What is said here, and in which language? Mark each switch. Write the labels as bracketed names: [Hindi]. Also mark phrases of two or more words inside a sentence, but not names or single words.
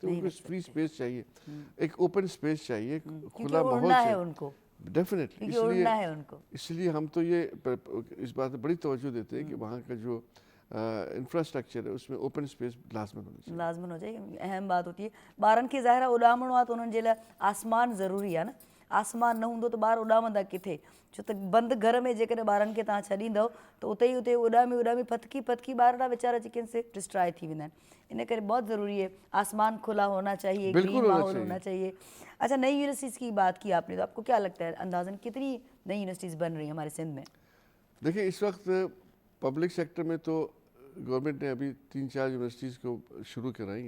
[Urdu] ان کو [English] free space [Urdu] چاہیے, ایک [English] open space [Urdu] چاہیے, کھلا ماحول ہے چاہیے ان کو, ڈیفینیٹلی. اس لیے ہم تو یہ اس بات پہ بڑی توجہ دیتے ہیں کہ وہاں کا جو انفراسٹرکچر ہے اس میں [English] open space [Urdu] لازمن ہو چاہیے. اہم بات ہوتی ہے [Sindhi] ॿारनि खे ज़ाहिर आहे उॾामणो आहे त उन्हनि जे लाइ आसमान ज़रूरी आहे न. आसमान न हूंदो त ॿार उॾामंदा किथे, छो त बंदि घर में जेकॾहिं ॿारनि खे तव्हां छॾींदव त उते ई उते उॾामी फतकी ॿार ॾा वीचारा जेके आहिनि से डिस्ट्रॉय थी वेंदा आहिनि. इन करे बहुत [Urdu] ضروری ہے آسمان کھلا ہونا چاہیے, گرین ماحول ہونا چاہیے. اچھا, نئی یونیورسٹیز کی بات کی آپ نے, تو آپ کو کیا لگتا ہے اندازاً کتنی نئی یونیورسٹیز بن رہی ہیں ہمارے سندھ میں؟ دیکھیں اس وقت [English] public sector [Urdu] میں تو گورنمنٹ نے ابھی 3-4 یونیورسٹیز کو شروع کرائی ہیں.